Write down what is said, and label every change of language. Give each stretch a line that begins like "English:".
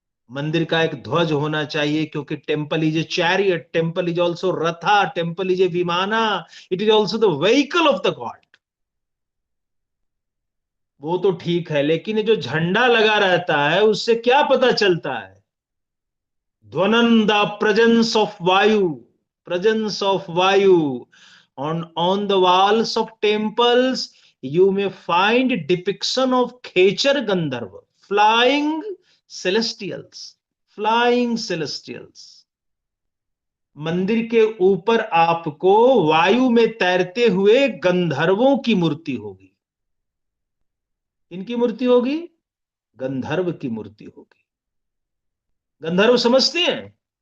Hindi: मंदिर का एक ध्वज होना चाहिए, क्योंकि
English: Temple is a chariot, temple is also ratha, temple is a vimana, it is also the vehicle of the god.
Hindi: वो तो ठीक है, लेकिन ये जो झंडा लगा रहता है उससे क्या पता चलता है?
English: ध्वनन the presence of vayu, presence of vayu on the walls of temples. You may find depiction of Khechar Gandharva, flying celestials, flying celestials।
Hindi: मंदिर के ऊपर आपको वायु में तैरते हुए गंधर्वों की मूर्ति होगी। इनकी मूर्ति होगी? गंधर्व की मूर्ति होगी। गंधर्व समझते हैं?